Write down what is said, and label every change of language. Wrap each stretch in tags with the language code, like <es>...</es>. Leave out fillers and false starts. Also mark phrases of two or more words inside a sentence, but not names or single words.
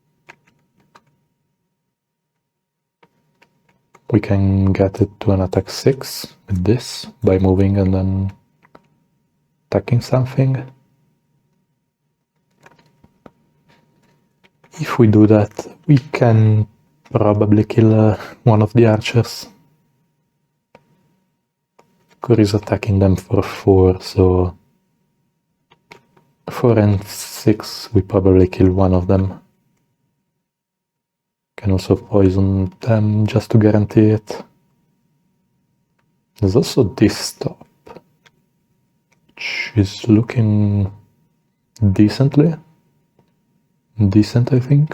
<en>We can get it to an attack 6 with this by moving and then attacking something. If we do that, we can probably kill one of the archers. C.O.R.E is attacking them for 4, so 4 and 6 we probably kill one of them. Can also poison them just to guarantee it. There's also this top, which is looking decent, I think.</en>